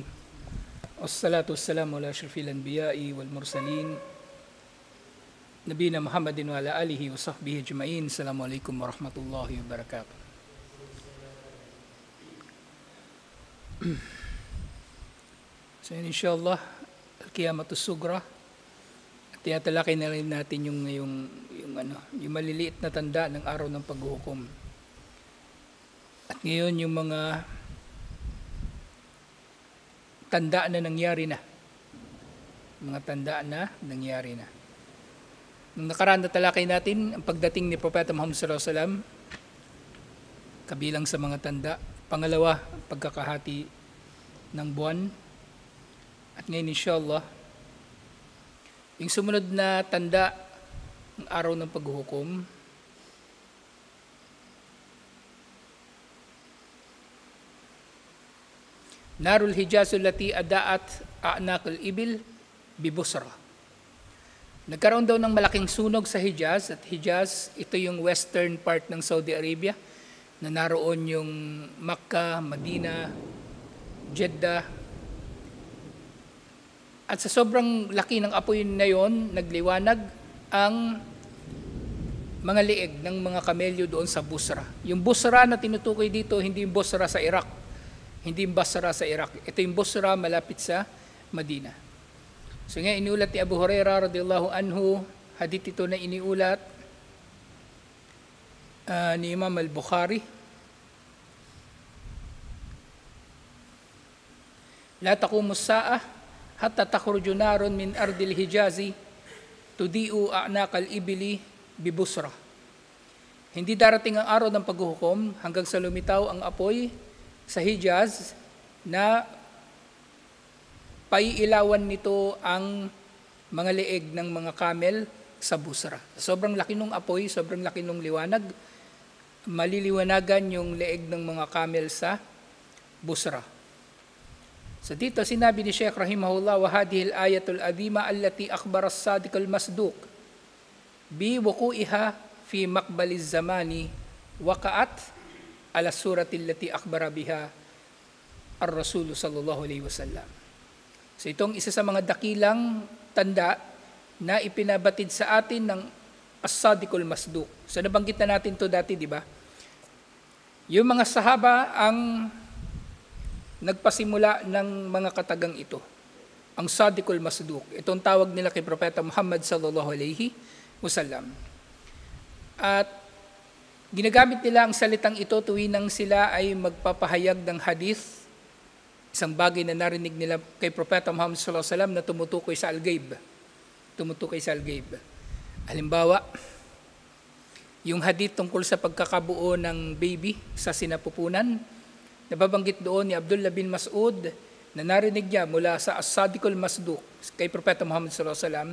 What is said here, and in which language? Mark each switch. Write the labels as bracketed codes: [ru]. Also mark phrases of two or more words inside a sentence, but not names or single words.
[ar] والصلاة والسلام على أشرف الأنبياء والمرسلين. نبينا محمد وعلى آله وصحبه أجمعين. السلام عليكم ورحمة الله وبركاته. So inshallah, القيامة الصغرى. [tl] At tinatalakay na rin natin yung maliliit na tanda ng araw ng paghuhukom. At ngayon yung mga tanda na nangyari na. Mga tanda na nangyari na. Nung nakaraan na talakay natin, ang pagdating ni Propeta Muhammad [ar] صلى الله عليه وسلم, [tl] kabilang sa mga tanda. Pangalawa, pagkakahati ng buwan. At ngayon inshallah, yung sumunod na tanda ng araw ng paghuhukom, [ar] نار الحجاز التي أضاءت أعناق الإبل ببصرى. [tl] Nagkaroon daw ng malaking sunog sa Hijaz, at Hijaz, ito yung [en] western part [tl] ng Saudi Arabia, na naroon yung Makkah, Medina, Jeddah. At sa sobrang laki ng apoy na yon, nagliwanag ang mga lieg ng mga kamelyo doon sa Busra. Yung Busra na tinutukoy dito, hindi yung Busra sa Iraq. Hindi yung Basra sa Iraq. Ito yung Busra malapit sa Medina. So ngayon, iniulat ni Abu Hurairah [ar] رضي الله عنه, [tl] hadith ito na iniulat ni Imam al-Bukhari. [ar] لا تقوم الساعة حتى تخرج نار من أرض الحجاز تضيء أعناق الإبل ببصرى. [tl] Hindi darating ang araw ng paghuhukom hanggang sa lumitaw ang apoy sa Hijaz na paiilawan nito ang mga leeg ng mga camel sa Busra. Sobrang laki ng apoy, sobrang laki ng liwanag, maliliwanagan yung leeg ng mga camel sa Busra. So dito sinabi ni Sheikh [ar] رحمه الله، وهذه الآية العظيمة التي أخبر الصادق المصدوق بوقوعها في مقبل الزمان وقعت على الصورة التي أخبر بها الرسول صلى الله عليه وسلم. [tl] So itong isa sa mga dakilang tanda na ipinabatid sa atin ng [ar] الصادق المصدوق. [tl] So nabanggit na natin to dati, di ba? Yung mga sahaba ang nagpasimula ng mga katagang ito. Ang [ar] الصادق المصدوق. [tl] Itong tawag nila kay Propeta Muhammad [ar] صلى الله عليه وسلم. [tl] At ginagamit nila ang salitang ito tuwinang sila ay magpapahayag ng hadith, isang bagay na narinig nila kay Propeta Muhammad [ar] صلى الله عليه وسلم [tl] na tumutukoy sa al-ghaib. Tumutukoy sa al-ghaib. Halimbawa, yung hadith tungkol sa pagkakabuo ng baby sa sinapupunan, nababanggit doon ni Abdullah bin Mas'ud na narinig niya mula sa [ar] الصادق المصدوق [tl] kay Propeta Muhammad [ar] صلى الله عليه وسلم.